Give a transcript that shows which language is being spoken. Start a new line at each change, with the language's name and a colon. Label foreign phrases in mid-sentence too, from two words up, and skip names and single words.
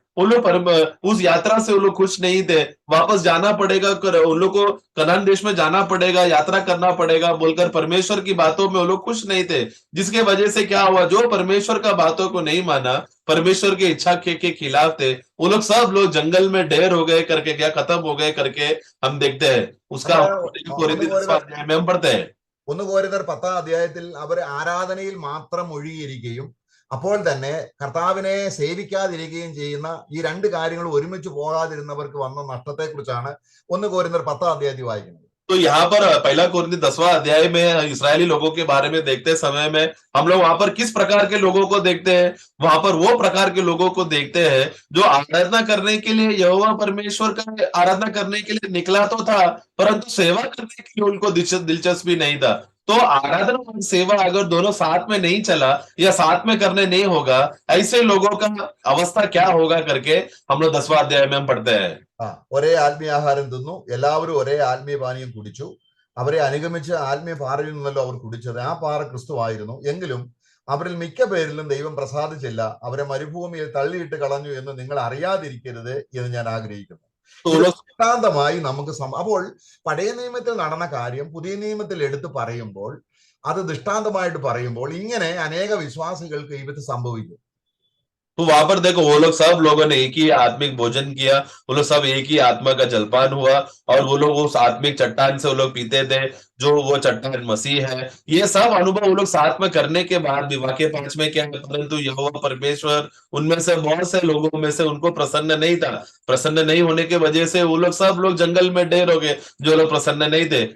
Hindi: उन लोग उस यात्रा से वो लोग खुश नहीं थे, वापस जाना पड़ेगा, उन लोग को कनान देश में जाना पड़ेगा, यात्रा करना पड़ेगा बोलकर परमेश्वर की बातों में वो लोग खुश नहीं थे, जिसके वजह से क्या हुआ, जो परमेश्वर का बातों को नहीं माना, परमेश्वर की इच्छा के खिलाफ थे, वो लोग सब लोग जंगल में ढेर हो गए करके, क्या खत्म हो गए करके हम देखते हैं। उसका में हम पढ़ते हैं
Malayalam: 1 Korinത്യർ 10-ാം അധ്യായത്തിൽ അവർ ആരാധനയിൽ മാത്രം ഒഴുകിയിരിക്കുകയും അപ്പോൾ തന്നെ കർത്താവിനെ സേവിക്കാതിരിക്കുകയും ചെയ്യുന്ന ഈ 2 കാര്യങ്ങൾ ഒരുമിച്ച് പോകാതിരുന്നവർക്ക് വന്ന നഷ്ടത്തെക്കുറിച്ചാണ് 1 Korinത്യർ 10-ാം അധ്യായത്തിൽ വായിക്കുന്നത്.
Hindi: तो यहाँ पर 1 Korinथियों 10वां अध्याय में इसराइली लोगों के बारे में देखते समय में हम लोग वहां पर किस प्रकार के लोगों को देखते हैं, वहां पर वो प्रकार के लोगों को देखते हैं जो आराधना करने के लिए, यहोवा परमेश्वर का आराधना करने के लिए निकला तो था, परंतु सेवा करने के लिए उनको दिलचस्पी नहीं था। तो आराधना और सेवा अगर दोनों साथ में नहीं चला या साथ में करने नहीं होगा, ऐसे लोगों का अवस्था क्या होगा करके हम लोग 10वां अध्याय में हम पढ़ते हैं।
Malayalam: ഒരേ ആത്മീയാഹാരം തിന്നു, എല്ലാവരും ഒരേ ആത്മീയ പാനീയം കുടിച്ചു, അവരെ അനുഗമിച്ച് ആത്മീയ പാറയിൽ നിന്നല്ലോ അവർ കുടിച്ചത്, ആ പാറ ക്രിസ്തു ആയിരുന്നു. എങ്കിലും അവരിൽ മിക്ക പേരിലും ദൈവം പ്രസാദിച്ചില്ല, അവരെ മരുഭൂമിയിൽ തള്ളിയിട്ട് കളഞ്ഞു എന്ന് നിങ്ങൾ അറിയാതിരിക്കരുത് എന്ന് ഞാൻ ആഗ്രഹിക്കുന്നു. ദൃഷ്ടാന്തമായി നമുക്ക് അപ്പോൾ പഴയ നിയമത്തിൽ നടന്ന കാര്യം പുതിയ നിയമത്തിൽ എടുത്ത് പറയുമ്പോൾ, അത് ദൃഷ്ടാന്തമായിട്ട് പറയുമ്പോൾ ഇങ്ങനെ അനേക വിശ്വാസികൾക്ക് ഇത് സംഭവിക്കും.
Hindi: तो वहां पर देखो वो लोग सब लोगों ने एक ही आत्मिक भोजन किया, वो लोग सब एक ही आत्मा का जलपान हुआ और वो लोग उस आत्मिक चट्टान से वो लोग पीते थे, जो वो चट्टान मसीह है। ये सब अनुभव वो लोग साथ में करने के बाद भी वाक्य 5 में क्या है, परंतु यहोवा परमेश्वर उनमें से बहुत से लोगों में से उनको प्रसन्न नहीं था, प्रसन्न नहीं होने की वजह से वो लोग सब लोग जंगल में ढेर हो गए जो लोग प्रसन्न नहीं थे।